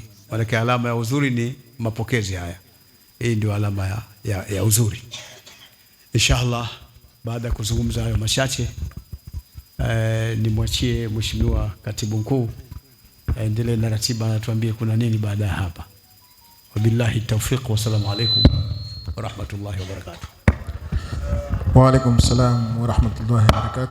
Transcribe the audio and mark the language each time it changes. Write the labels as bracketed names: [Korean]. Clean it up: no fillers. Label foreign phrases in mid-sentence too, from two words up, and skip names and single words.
[Swahili] Maana alama ya uzuri ni mapokezi haya. Hii ndio alama ya uzuri. Inshallah, baada ya kuzungumza hayo machache, nimwachie Mheshimiwa Katibu Mkuu aendelee na ratiba, atuambie kuna nini baada ya hapa. [Arabic] وبالله التوفيق، والسلام عليكم و رحمة الله و بركاته. وعليكم السلام و رحمة الله و بركاته.